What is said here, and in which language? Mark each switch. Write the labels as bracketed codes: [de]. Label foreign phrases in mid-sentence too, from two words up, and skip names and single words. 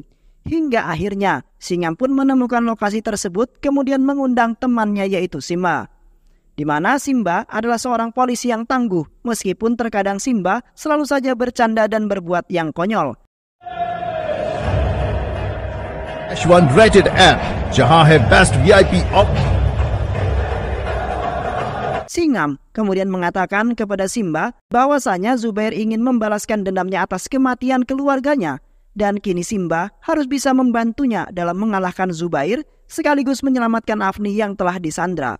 [id] Hingga akhirnya, Singham pun menemukan lokasi tersebut kemudian mengundang temannya yaitu Simba. Di mana Simba adalah seorang polisi yang tangguh, meskipun terkadang Simba selalu saja bercanda dan berbuat yang konyol. [hi] H1 Rated M, जहां है [en] best VIP op. [id] Singham kemudian mengatakan kepada Simba bahwasanya Zubair ingin membalaskan dendamnya atas kematian keluarganya, dan kini Simba harus bisa membantunya dalam mengalahkan Zubair sekaligus menyelamatkan Afni yang telah disandra.